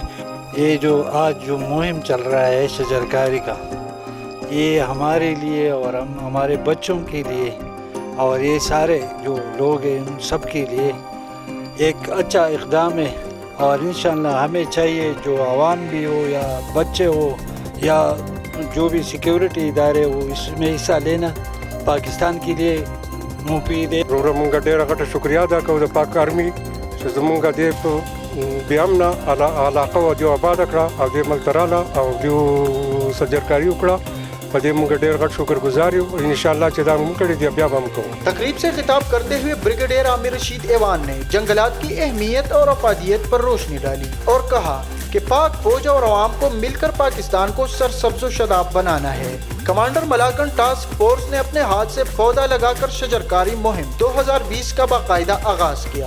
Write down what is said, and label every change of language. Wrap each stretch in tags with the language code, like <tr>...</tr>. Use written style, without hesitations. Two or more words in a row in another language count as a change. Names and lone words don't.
<ur>یہ جو آج جو مہم چل رہا ہے شجرکاری کا، یہ ہمارے لیے اور ہمارے بچوں کے لیے اور یہ سارے جو لوگ ہیں ان سب کے لیے ایک اچھا اقدام ہے، اور انشاءاللہ ہمیں چاہیے جو عوام بھی ہو یا بچے ہو یا جو بھی سیکیورٹی ادارے ہو اس میں حصہ لینا پاکستان کے لیے مفید ہے۔</ur> <ps>پروگرام کا ډیره غټه شکریہ ادا کوو د پاک آرمی چې زمونږ د بې امنه علاقه وه دې آباده کړه او دې ملته راله او دې سجرکاري وکړه، په دې موږ ډېر غټ شکر گزار یو، انشاءاللہ چې دا موږ کړی دی بیا به هم کوو۔</ps> <ur>تقریب سے خطاب کرتے ہوئے بریگیڈیئر عامر رشید ایوان نے جنگلات کی اہمیت اور افادیت پر روشنی ڈالی اور کہا کہ پاک فوج اور عوام کو مل کر پاکستان کو سرسبز و شاداب بنانا ہے۔ کمانڈر ملاکنڈ ٹاسک فورس نے اپنے ہاتھ سے پودا لگا کر شجرکاری مہم 2020 کا باقاعدہ آغاز کیا۔</ur>